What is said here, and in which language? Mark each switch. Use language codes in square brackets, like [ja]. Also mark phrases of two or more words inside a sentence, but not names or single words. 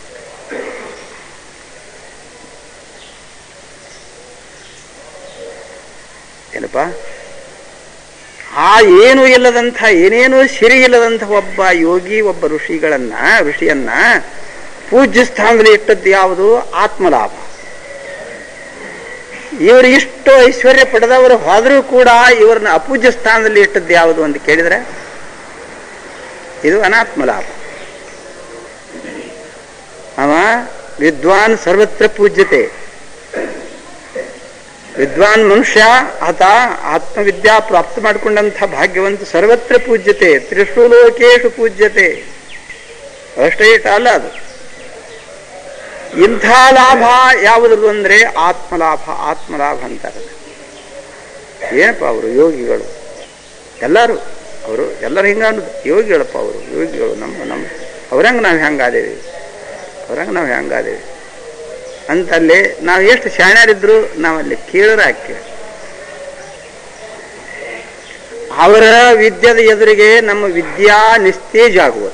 [kn] ಏನಪ್ಪ, ಆ ಏನು ಇಲ್ಲದಂಥ, ಏನೇನೂ ಸಿರಿ ಇಲ್ಲದಂಥ ಒಬ್ಬ ಯೋಗಿ, ಒಬ್ಬ ಋಷಿಯನ್ನ ಪೂಜ್ಯ ಸ್ಥಾನದಲ್ಲಿ ಇಟ್ಟದ್ದು ಯಾವುದು? ಆತ್ಮಲಾಭ. ಇವರು ಇಷ್ಟು ಐಶ್ವರ್ಯ ಪಡೆದವರು ಹೋದರೂ ಕೂಡ ಇವ್ರನ್ನ ಅಪೂಜ್ಯ ಸ್ಥಾನದಲ್ಲಿ ಇಟ್ಟದ್ದು ಯಾವುದು ಅಂತ ಕೇಳಿದ್ರೆ ಇದು ಅನಾತ್ಮಲಾಭ. [sa] ಅವ ವಿದ್ವಾನ್ ಸರ್ವತ್ರ ಪೂಜ್ಯತೆ. [kn] ವಿದ್ವಾನ್ ಮನುಷ್ಯ ಆತ ಆತ್ಮವಿದ್ಯಾ ಪ್ರಾಪ್ತ ಮಾಡಿಕೊಂಡಂಥ ಭಾಗ್ಯವಂತ [sa] ಸರ್ವತ್ರ ಪೂಜ್ಯತೆ, ತ್ರಿಷು ಲೋಕೇಶು ಪೂಜ್ಯತೆ. [kn] ಅಷ್ಟೇ ಅಲ್ಲ, ಅದು ಇಂಥ ಲಾಭ ಯಾವುದದು ಅಂದ್ರೆ ಆತ್ಮಲಾಭ. ಆತ್ಮಲಾಭ ಅಂತಾರೆ. ಏನಪ್ಪ ಅವರು ಯೋಗಿಗಳು ಎಲ್ಲರೂ, ಅವರು ಎಲ್ಲರೂ ಹಿಂಗ ಅನ್ನೋದು ಯೋಗಿಗಳಪ್ಪ. ಅವರು ಯೋಗಿಗಳು ನಮ್ಮ ಅವ್ರಂಗೆ ನಾವು ಹೆಂಗಾದೇವಿ, ಅವ್ರಂಗೆ ನಾವು ಹೆಂಗಾದೇವಿ ಅಂತಲ್ಲಿ ನಾವು ಎಷ್ಟು ಶಾಣ್ಯರಿದ್ರು ನಾವಲ್ಲಿ ಕೇಳರ ಹಾಕಿ ಅವರ ವಿದ್ಯೆದ ಎದುರಿಗೆ ನಮ್ಮ ವಿದ್ಯಾ ನಿಸ್ತೇಜ ಆಗುವುದು.